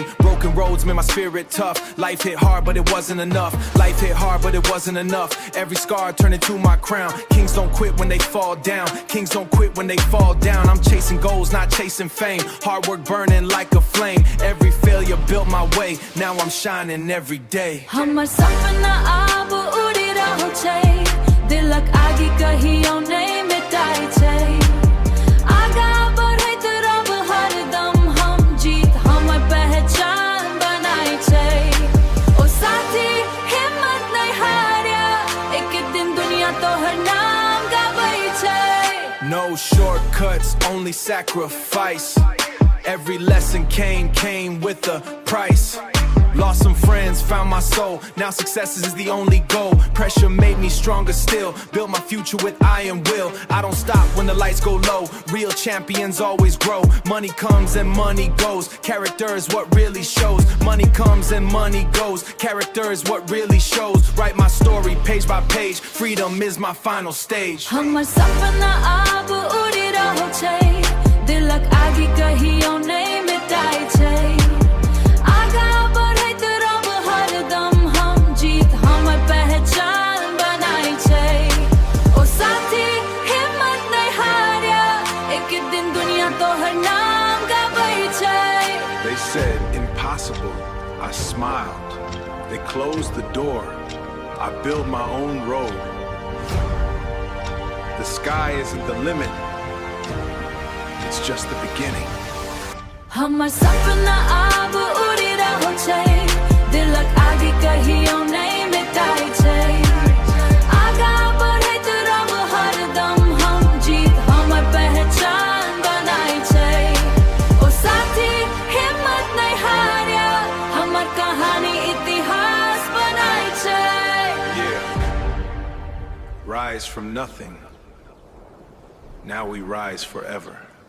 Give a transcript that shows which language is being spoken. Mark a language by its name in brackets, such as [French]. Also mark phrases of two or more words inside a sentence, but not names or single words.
[English] Broken roads made my spirit tough. Life hit hard, but it wasn't enough. Life hit hard, but it wasn't enough. Every scar turned into my crown. Kings don't quit when they fall down. Kings don't quit when they fall down. I'm chasing goals, not chasing fame. Hard work burning like a flame. Every failure built my way. Now I'm shining every day. [Maithili] हमर सपना अब उड़ी रहल छै, दिलक आगि कहियो नहि मिटाइ छै। आगा बढ़ैत रहब हरदम, हम जीत हमर पहचान बनाइ छै। ओ साथी हिम्मत नहि हारिया, एक दिन दुनिया तोहर नाम गाबै छै। [English] No shortcuts, only sacrifice. Every lesson came with a price. Lost some friends, found my soul. Now success is the only goal. Pressure made me stronger still. Built my future with iron will. I don't stop when the lights go low. Real champions always grow. Money comes and money goes. Character is what really shows. Money comes and money goes. Character is what really shows. Write my story page by page. Freedom is my final stage. [Maithili] हमर सपना अब उड़ी रहल छै, दिलक आगि कहियो नहि मिटाइ छै। आगा बढ़ैत रहब हरदम, हम जीत हमर पहचान बनाइ छै। ओ साथी हिम्मत नहि हारिया, एक दिन दुनिया तोहर नाम गाबै छै। [English] They said impossible, I smiled. They closed the door, I built my own road. The sky isn't the limit, it's just the beginning. [Maithili] हमर सपना अब उड़ी रहल छै, दिलक आगि कहियो नहि मिटाइ छै। आगा बढ़ैत रहब हरदम, हम जीत हमर पहचान बनाइ छै। ओ साथी हिम्मत नहि हारिया, हमर कहानी इतिहास बनाइ छै। [English] Yeah, rise from nothing. Now we rise forever.